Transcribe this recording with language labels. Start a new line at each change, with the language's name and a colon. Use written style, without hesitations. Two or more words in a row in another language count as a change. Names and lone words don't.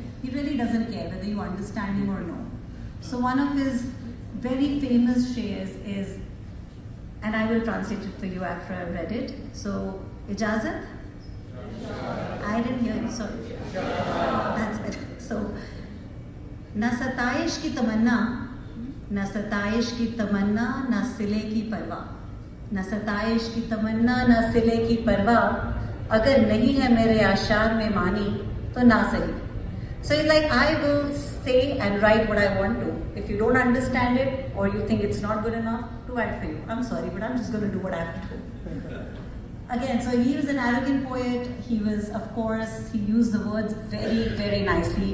English: He really doesn't care whether you understand him or no. So one of his very famous shares is, and I will translate it for you after I've read it. So, ijazat? I didn't hear you, sorry. That's it. So,
Urdu: نہ ستائش کی تمنا، نہ ستائش کی تمنا، نہ صلے کی پروا. نہ ستائش کی تمنا، نہ صلے کی پروا. اگر نہیں ہے میرے اشعار میں معنی، تو نہ سہی.
English: So it's like, I will say and write what I want to. If you don't understand it or you think it's not good enough, to write for you. I'm sorry, but I'm just going to do what I have to do. Again, so he was an arrogant poet. He was, of course, he used the words very, very nicely.